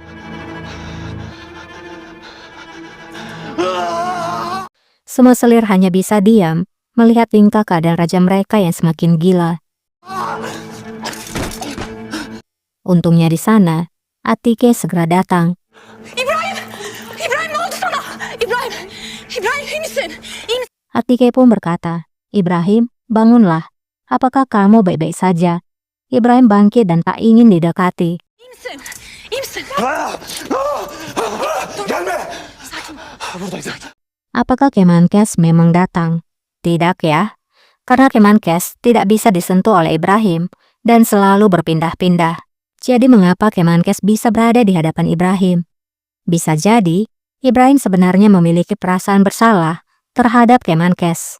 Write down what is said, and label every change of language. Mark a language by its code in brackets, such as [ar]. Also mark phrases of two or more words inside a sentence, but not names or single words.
[id] Semua selir hanya bisa diam melihat tingkah keadaan raja mereka yang semakin gila. Untungnya di sana, Atike segera datang. [tr] İbrahim! İbrahim ne oldu sana? İbrahim! İbrahim iyi misin? İyi misin? [id] Atike pun berkata, "Ibrahim, bangunlah. Apakah kamu baik-baik saja?" Ibrahim bangkit dan tak ingin didekati. [tr] İyi misin? İyi misin? Gelme. Sakin ol. Buradaydı. [id] Apakah Kemenkes memang datang? Tidak ya, karena Kemenkes tidak bisa disentuh oleh Ibrahim dan selalu berpindah-pindah. Jadi mengapa Kemenkes bisa berada di hadapan Ibrahim? Bisa jadi, Ibrahim sebenarnya memiliki perasaan bersalah terhadap Kemenkes.